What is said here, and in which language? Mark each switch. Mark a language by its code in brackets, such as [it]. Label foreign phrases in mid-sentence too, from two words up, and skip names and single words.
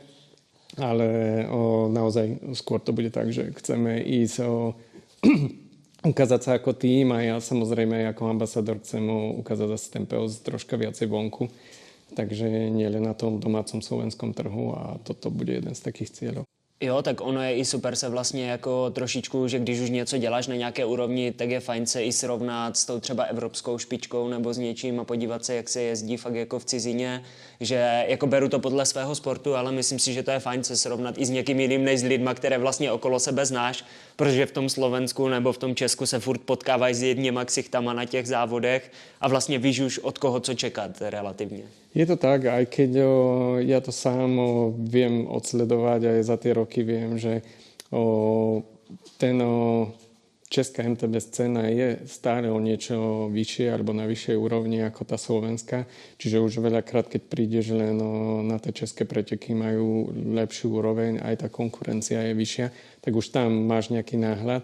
[sk] Ale naozaj skôr to bude tak, že chceme ísť ukázať sa ako tým a ja samozrejme ako ambasador chcem ukázať zase ten PLS troška viacej vonku. Takže nie len na tom domácom slovenskom trhu a toto bude jeden z takých cieľov. [cs] Jo, tak ono je i super se vlastně jako trošičku, že když už něco děláš na nějaké úrovni, tak je fajn se i srovnat s tou třeba evropskou špičkou nebo s něčím a podívat se, jak se jezdí fakt jako v cizině, že jako beru to podle svého sportu, ale myslím si, že to je fajn se srovnat i s někým jiným než s lidma, které vlastně okolo sebe znáš, protože v tom Slovensku nebo v tom Česku se furt potkávají s jedněma ksichtama na těch závodech a vlastně víš už od koho co čekat relativně. [sk] Je to tak, aj keď ja to sám viem odsledovať, aj za tie roky viem, že ten česká MTB scéna je stále o niečo vyššie alebo na vyššej úrovni ako tá slovenská. Čiže už veľakrát, keď prídeš len na tie české preteky, majú lepšiu úroveň, aj tá konkurencia je vyššia, tak už tam máš nejaký náhľad.